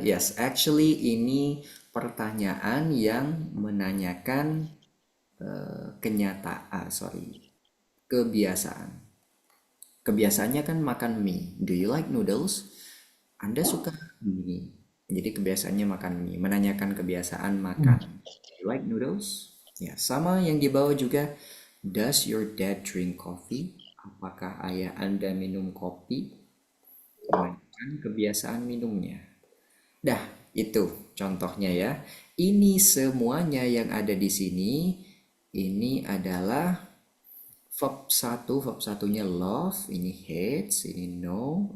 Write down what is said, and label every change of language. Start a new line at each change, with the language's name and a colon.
English: Yes, actually
Indonesian: ini pertanyaan yang menanyakan kenyataan, sorry, kebiasaan. Kebiasaannya kan makan mie.
English: Do you like noodles?
Indonesian: Anda suka mie. Jadi kebiasaannya makan mie. Menanyakan kebiasaan makan.
English: Do you like noodles?
Indonesian: Ya, sama yang di bawah juga.
English: Does your dad drink coffee?
Indonesian: Apakah ayah Anda minum kopi? Menanyakan kebiasaan minumnya. Dah, itu contohnya ya. Ini semuanya yang ada di sini. Ini adalah verb satu, verb satunya love, ini hates, ini no.